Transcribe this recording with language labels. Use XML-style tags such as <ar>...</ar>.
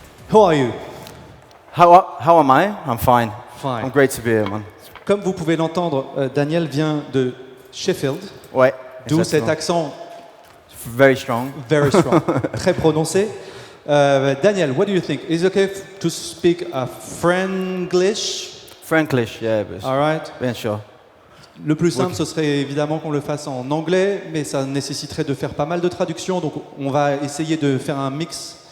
<en>How are you? How am I? I'm fine. Fine. I'm great to be here, man.</en> <fr>Comme vous pouvez l'entendre, Daniel vient de Sheffield, Ouais. d'où cet exactement. accent</fr> <en>Very strong. very strong,</en> <fr>très prononcé.</fr> <en>Daniel, what do you think? Is it okay to speak Franglish? Franglish, yeah, but All right.</en> <fr>bien sûr. Le plus simple, ce serait évidemment qu'on le fasse en anglais, mais ça nécessiterait de faire pas mal de traductions, donc on va essayer de faire un mix</fr>